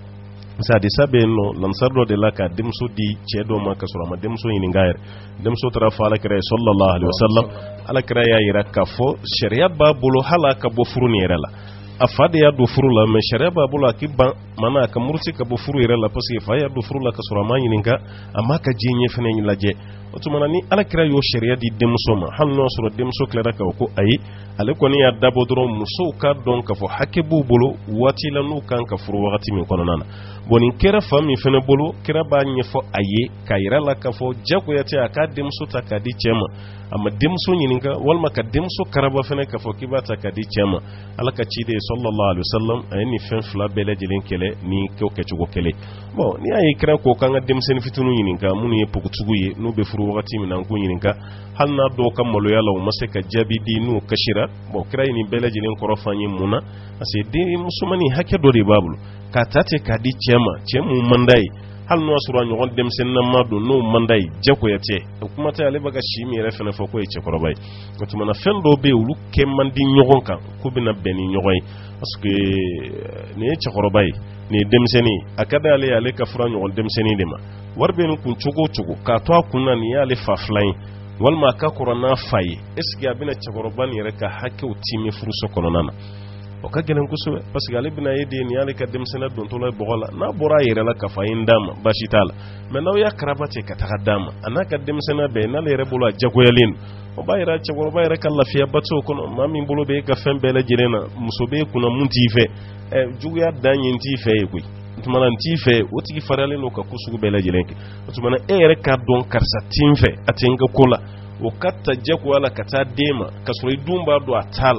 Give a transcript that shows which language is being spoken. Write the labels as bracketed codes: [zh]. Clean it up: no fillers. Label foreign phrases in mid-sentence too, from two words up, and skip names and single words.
[bm] sadisa bɛ yen nɔ lansar dɔ de la ka denmuso di cɛ dɔ ma ka sɔrɔ a ma denmuso ɲininka yɛrɛ denmuso taara fɔ alakira ye [ar] صلى الله عليه وسلم [bm] alakira y'a jira k'a fɔ sariya b'a bolo hali a ka bɔ furu nin yɛrɛ la a fa de y'a don furu la mais sariya b'a bolo a k'i ban mana a ka muruti ka bɔ furu yɛrɛ la parce que fa y'a don furu la ka sɔrɔ a ma ɲininka a m'a ka diɲɛ ɲɛ fana lajɛ o tuma ni alakira y'o sariya di denmuso ma hali n'o sɔrɔ denmuso tilara k'a ko ayi ale kɔni y'a dabɔ dɔrɔn musow ka dɔn k'a fɔ hakɛ b'u bolo waati la n'u kan ka furu wagati min kɔnɔna na bon nin kɛra fa min fana bolo kira b'a ɲɛfɔ a ye k'a yira la k'a fɔ jagoya tɛ a k'a denmuso ta k'a di cɛ ma a ma denmuso ɲininka walima ka denmuso karaba fana k'a fɔ k'i b'a ta k'a di cɛ ma ala ka ciden [ar] صلى الله عليه وسلم [bm] a ye nin fɛn fila bɛɛ lajɛlen kɛlɛ ni kɛcogo kelen bon ni y'a ye kira ko k'an ka denmisɛnnin fitininw ɲininka minnu ye pogotigiw ye n'u bɛ furu wagati min na an k'u ɲininka hali n'a dɔw ka maloya la u ma se ka jaabi di n'u kasira bon kira ye nin bɛɛ lajɛlen kɔrɔ f'an ye mun na parce que den musomanin hakɛ dɔ de b'a bolo k'a ta ten k'a di cɛ ma cɛ mun man d'a ye hali n'o y'a sɔrɔ a ɲɔgɔn denmisɛnninma don n'o man d'a ye jagoya tɛ o kuma tɛ ale bɛ ka si min yɛrɛ fana fɔ k'o ye cɛkɔrɔba ye o tuma na fɛn dɔw bɛ yen olu kɛ man di ɲɔgɔn kan k'u bɛna bɛn ni ɲɔgɔn ye parce que nin ye cɛkɔrɔba ye nin ye denmisɛnnin a ka d'ale ye ale ka fura ɲɔgɔn denmisɛnnin de ma wari bɛ nin kun cogo o cogo k'a to a kun na nin y'ale fa filan ye walima a ka kɔrɔ n'a fa ye [fr] est ce que [bm] a bɛna cɛkɔrɔba nin yɛrɛ ka hakɛw tiimɛ furuso kɔnɔna na o ka gɛlɛn kosɛbɛ parce que ale bɛna ye den nin y'ale ka denmisɛnniya dontɔla ye bɔgɔ la n'a bɔra a yɛrɛ la k'a fɔ a ye n d'a ma baasi t'a la mais n'aw y'a karaba ten ka taga d'a ma a n'a ka denmisɛnniya bɛɛ n'ale yɛrɛ bolo a jagoyalen don o b'a yira cɛkɔrɔba yɛrɛ ka lafiyaba t'o kɔnɔ maa min bolo bɛ e ka fɛn bɛɛ lajɛlen na muso bɛ e kunna mun t'i fɛ juguya dan ye n t'i fɛ ye koyi o tuma na n t'i fɛ o tigi fariyalen n'o ka ko sugu bɛɛ lajɛlen kɛ o tuma na e yɛrɛ k'a dɔn karisa t'i n fɛ a tɛ n ka ko la o ka ta jagoya la ka taa den ma ka sɔrɔ i dun b'a dɔn a t'a